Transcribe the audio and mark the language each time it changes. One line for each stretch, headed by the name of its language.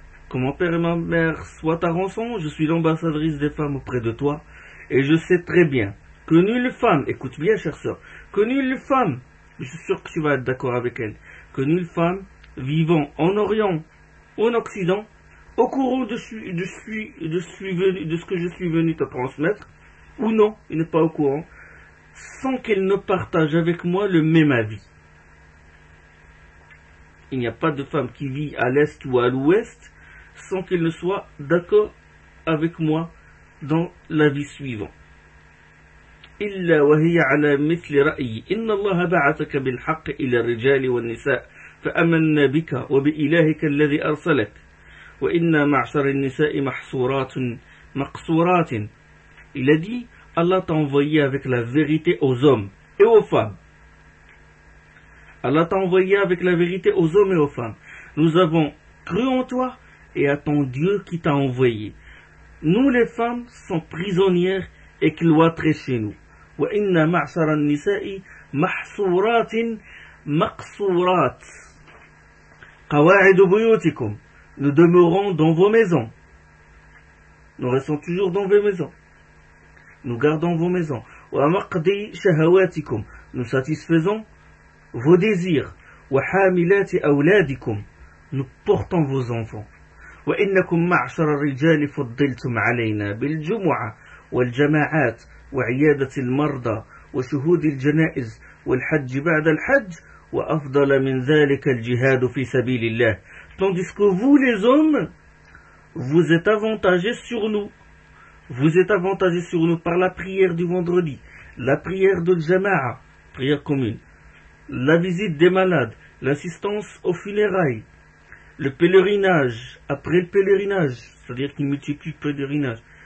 French: Que mon père et ma mère soient ta rançon, je suis l'ambassadrice des femmes auprès de toi, et je sais très bien que nulle femme, écoute bien chère sœur, que nulle femme, je suis sûr que tu vas être d'accord avec elle, que nulle femme vivant en Orient ou en Occident, au courant de ce que je suis venu te transmettre, ou non, il n'est pas au courant, sans qu'elle ne partage avec moi le même avis. Il n'y a pas de femme qui vit à l'Est ou à l'Ouest sans qu'elle ne soit d'accord avec moi dans l'avis suivant.
Arabic: إلا وهي على مثل رأيي إن الله بعثك بالحق إلى الرجال والنساء فأمن بك وبإلهك الذي أرسلك وإن معشر النساء مقصورات.
French: Il a dit: Allah t'a envoyé avec la vérité aux hommes et aux femmes. Allah t'a envoyé avec la vérité aux hommes et aux femmes. Nous avons cru en toi et à ton Dieu qui t'a envoyé. Nous les femmes sommes prisonnières et cloîtrées chez nous.
Arabic: وَإِنَّ مَعْشَرَ النِّسَاءِ مَحْصُورَاتٍ مَقْصُورَاتٍ قَوَاعِدُ بُيُوتِكُمْ.
French: Nous demeurons dans vos maisons. Nous restons toujours dans vos maisons. Nous gardons vos maisons.
Arabic: وَمَقْدِي شَهَوَاتِكُمْ.
French: Nous satisfaisons vos désirs.
Arabic: وَحَامِلَاتِ أَوْلَادِكُمْ.
French: Nous portons vos enfants.
Arabic: وَإِنَّكُمْ مَعْشَرَ الرِّجَالِ فُضِّلْتُمْ عَلَيْنَا بِالْجُمُعَةِ وَالْجَمَاعَاتِ وعيادة المرضى وشهود الجنائز والحج بعد الحج وأفضل من ذلك الجهاد في سبيل الله.
French: Tandis que vous les hommes, vous êtes avantagés sur nous. Vous êtes avantagés sur nous par la prière du vendredi, la prière de Jama'a, prière commune, la visite des malades, l'assistance aux funérailles, le pèlerinage après le pèlerinage, c'est-à-dire qu'il multiplie le pèlerinage.